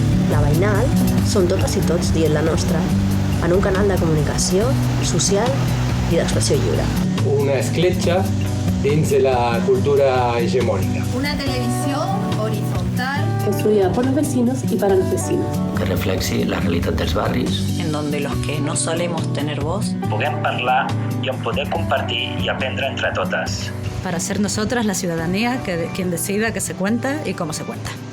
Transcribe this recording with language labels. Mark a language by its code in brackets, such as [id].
[ca] La Veïnal som totes i tots dient la nostra, en un canal de comunicació, social i d'expressió lliure. Una escletxa dins de la cultura hegemónica. Una televisió horizontal [es] construida por los vecinos y para los vecinos. [ca] Que reflexi la realitat dels barris. [es] En donde los que no solemos tener voz [ca] puguem parlar i en poder compartir i aprendre entre totes. [es] Para ser nosotras la ciudadanía quien decida qué se cuenta y cómo se cuenta.